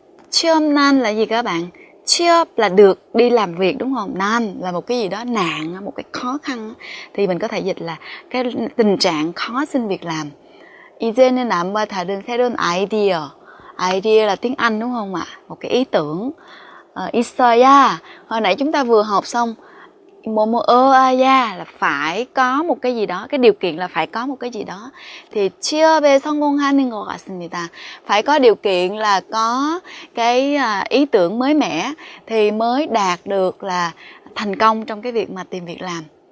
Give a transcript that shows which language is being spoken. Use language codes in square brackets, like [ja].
[ko] 취업난 [vi] là gì các bạn? [ko] 취업 [vi] là được đi làm việc đúng không? Nan là một cái gì đó nạn, một cái khó khăn. Thì mình có thể dịch là cái tình trạng khó xin việc làm. [ko] 이제는 남과 다른 새로운 아이디어. [vi] Idea là tiếng Anh đúng không ạ? Một cái ý tưởng. [ko] 있어야, [vi] hồi nãy chúng ta vừa học xong. [ko] 뭐뭐어야 [vi] là phải có một cái gì đó, cái điều kiện là phải có một cái gì đó. [ko] Thì 취업에 성공하는 것 같습니다. [vi] Phải có điều kiện là có cái ý tưởng mới mẻ thì mới đạt được là thành công trong cái việc mà tìm việc làm.